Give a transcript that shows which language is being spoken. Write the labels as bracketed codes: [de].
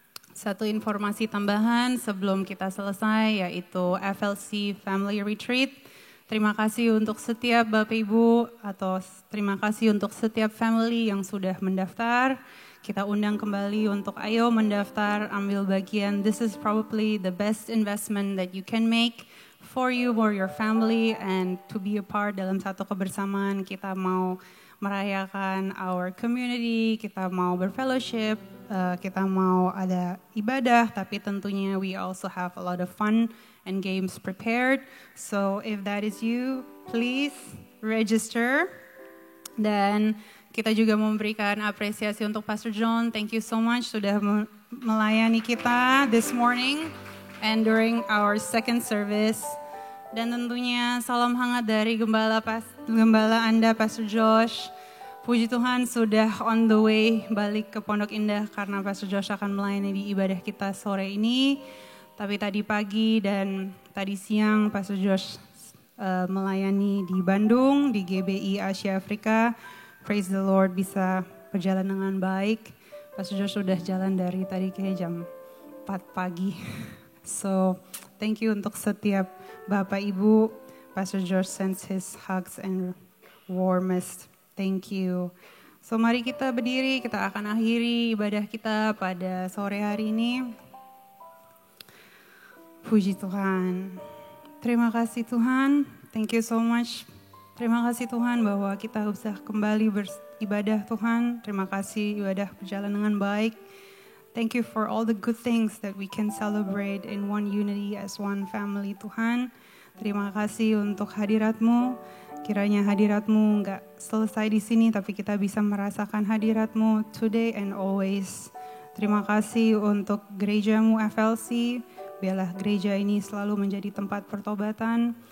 [id] Satu informasi tambahan sebelum kita selesai, yaitu FLC Family Retreat. Terima kasih untuk setiap Bapak Ibu, atau terima kasih untuk setiap family yang sudah mendaftar. kita undang kembali untuk ayo mendaftar, ambil bagian. [en] This is probably the best investment that you can make for you, for your family, and to be a part [id] dalam satu kebersamaan. Kita mau merayakan [en] our community, [id] kita mau berfellowship, kita mau ada ibadah, tapi tentunya [en] we also have a lot of fun and games prepared. So if that is you, please register. [id] Dan kita juga memberikan apresiasi untuk Pastor John. [en] Thank you so much [id] sudah melayani kita [en] this morning and during our second service. [id] Dan tentunya salam hangat dari Gembala Anda, Pastor Josh. Puji Tuhan sudah [en] on the way [id] balik ke Pondok Indah karena Pastor Josh akan melayani di ibadah kita sore ini. Tapi tadi pagi dan tadi siang Pastor Josh melayani di Bandung, di GBI Asia Afrika. [en] Praise the Lord, [id] bisa berjalan dengan baik. Pastor Josh sudah jalan dari tadi kayak jam 4 pagi. So, [en] thank you [id] untuk setiap Bapak Ibu. [en] Pastor Josh sends his hugs and warmest thank you. [id] So, mari kita berdiri, kita akan akhiri ibadah kita pada sore hari ini. Puji Tuhan. Terima kasih Tuhan. [en] Thank you so much. [id] Terima kasih Tuhan bahwa kita bisa kembali beribadah Tuhan. Terima kasih ibadah berjalan dengan baik. [en] Thank you for all the good things that we can celebrate in one unity as one family [id] Tuhan. Terima kasih untuk hadirat-Mu. Kiranya hadirat-Mu enggak selesai di sini, tapi kita bisa merasakan hadirat-Mu [en] today and always. [id] Terima kasih untuk gereja-Mu FLC. Biarlah gereja ini selalu menjadi tempat pertobatan.